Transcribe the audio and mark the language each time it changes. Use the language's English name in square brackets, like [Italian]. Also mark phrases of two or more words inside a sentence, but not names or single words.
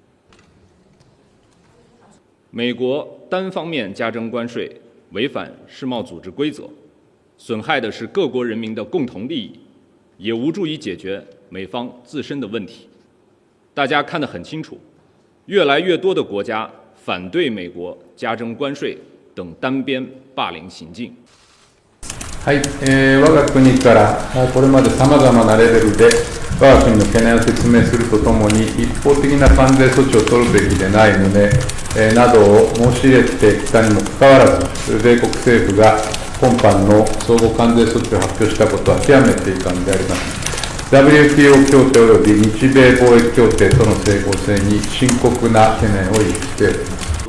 [Chinese] 美国单方面加征关税，违反世贸组织规则，损害的是各国人民的共同利益，也无助于解决美方自身的问题。大家看得很清楚，越来越多的国家反对美国加征关税等单边霸凌行径。 [Japanese] はい、我が国からこれまでさまざまなレベルで我が国の懸念を説明するとともに、一方的な関税措置を取るべきでない旨、などを申し入れてきたにもかかわらず、米国政府が今般の相互関税措置を発表したことは極めて遺憾であります。WTO 協定及び日米貿易協定との整合性に深刻な懸念を有しております。